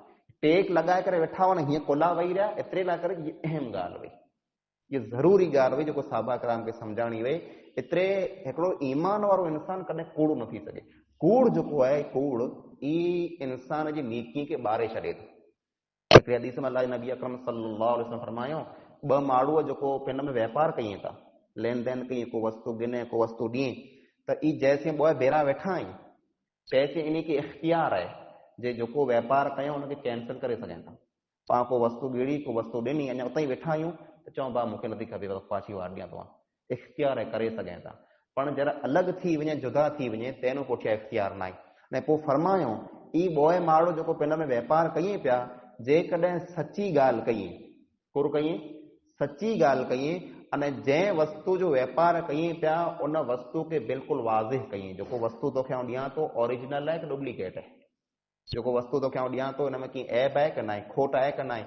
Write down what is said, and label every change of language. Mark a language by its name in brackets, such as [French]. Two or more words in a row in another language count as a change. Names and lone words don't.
[Sindhi] टेक लॻाए करे वेठा हुआ न, हीअं कुला वेही रहिया, एतिरे लाइ करे हीअ अहम ॻाल्हि हुई, ये ज़रूरी ॻाल्हि हुई जेको साहबा किराम खे सम्झाइणी वई। एतिरे हिकिड़ो ईमान वारो इंसान कॾहिं कूड़ न थी सघे। कूड़ जेको आहे, कूड़ ई इंसान जी नेकी खे ॿारे छॾे थो। हिकिड़े हदीस में अल्लाह जे नबी अकरम [Arabic] صلى الله عليه وسلم [Sindhi] फरमायो, ॿ माण्हू जेको पिन में वापारु कयूं था, लेन देन कयूं, को वस्तु गिने को वस्तु ॾिए, त ई जैसे ॿ भेरा वेठा आहियूं, तैसे इन खे इख़्तियार आहे जे जेको वापारु कयूं हुनखे कैंसिल करे सघनि था। पाण को वस्तु ॻिड़ी, को वस्तु ॾिनी, अञा उतां ई वेठा आहियूं त चऊं भाउ मूंखे नथी खपे, पाछी वार ॾियां तव्हां, इख़्तियार आहे करे सघनि था। पण जरा अलॻि थी वञे, जुदा थी वञे, तंहिं पुठियां इख़्तियार न आहे। ऐं पोइ फरमायो ई ॿोए माण्हू जेको पिन में वापारु कयूं पिया, जेकॾहिं सची ॻाल्हि कई, कुर कई, सची ॻाल्हि कई, अने जंहिं वस्तु जो वापारु कयूं पिया उन वस्तु खे बिल्कुलु वाज़िह कई, जेको वस्तु तोखे आउं ॾियां थो ओरिजिनल आहे कि डुप्लीकेट आहे, जेको वस्तु तोखे आउं ॾियां थो हिन में कीअं ऐब आहे कि न आहे, खोट आहे कि न आहे।